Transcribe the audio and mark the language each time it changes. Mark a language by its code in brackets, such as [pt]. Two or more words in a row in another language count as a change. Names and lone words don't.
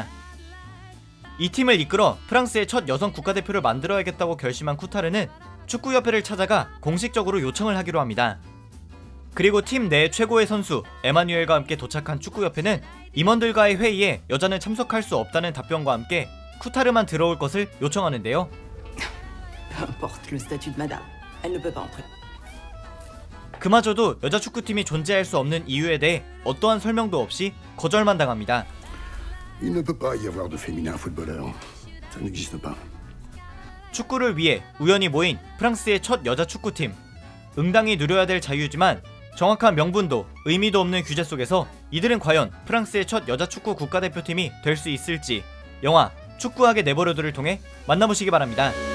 [ko] 이 팀을 이끌어 프랑스의 첫 여성 국가대표를 만들어야겠다고 결심한 쿠타르는 축구협회를 찾아가 공식적으로 요청을 하기로 합니다. 그리고 팀 내 최고의 선수 에마뉴엘과 함께 도착한 축구협회는 임원들과의 회의에 여자는 참석할 수 없다는 답변과 함께 쿠타르만 들어올 것을 요청하는데요. [fr] Porte le statut de madame. Elle ne peut pas entrer. [ko] 그마저도 여자 축구팀이 존재할 수 없는 이유에 대해 어떠한 설명도 없이 거절만 당합니다. [fr] Il ne peut pas y avoir de féminin footballeur. Ça n'existe pas. [ko] 축구를 위해 우연히 모인 프랑스의 첫 여자 축구팀. 응당히 누려야 될 자유지만 정확한 명분도 의미도 없는 규제 속에서 이들은 과연 프랑스의 첫 여자 축구 국가대표팀이 될 수 있을지 영화 축구하게 내버려둬를 통해 만나보시기 바랍니다.